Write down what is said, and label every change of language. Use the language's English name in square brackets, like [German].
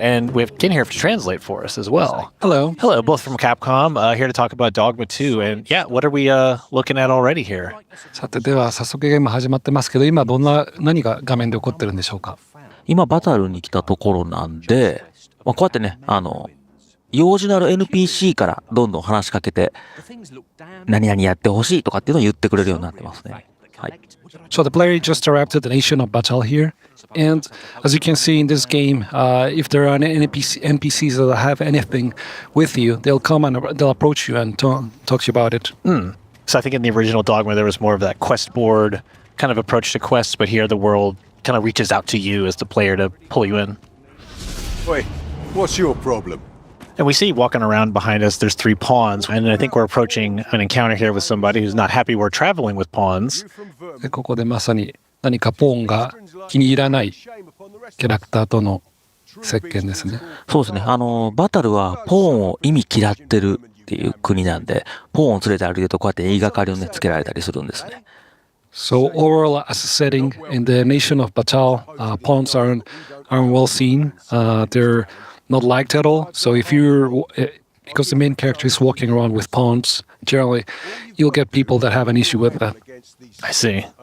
[English] And we have Ken here to translate for us as well. Hello. Hello, both from Capcom, here to talk about Dogma 2. And yeah, what are we looking at already here? [Japanese] さて、では早速ゲーム始まってますけど、今何が画面で起こってるんでしょうか。今バトルに来たところなんで、こうやってね、用事のある NPC からどんどん話しかけて、何々やってほしいとかっていうのを言ってくれるようになってますね。はい。 [English] So the player just arrived at the nation of Batal here, and as you can see in this game, if there are any NPCs that have anything with you, they'll come and they'll approach you and talk to you about it. So I think in the original Dogma, there was more of that quest board kind of approach to quests, but here the world kind of reaches out to you as the player to pull you in. Wait, what's your problem? And we see walking around behind us, there's 3 pawns, and I think we're approaching an encounter here with somebody who's not happy we're traveling with pawns. [Japanese] でここでまさに何かポーンが気に入らないキャラクターとの接見ですね。そうですね。バタルはポーンを意味嫌ってるっていう国なんで、ポーンを連れて歩いてるとこうやって言いがかりをねつけられたりするんですね。 [English] So overall, as a setting in the nation of Batal, pawns aren't well seen. They're not liked at all. So if you're because the main character is walking around with pawns, generally you'll get people that have an issue with that. I see.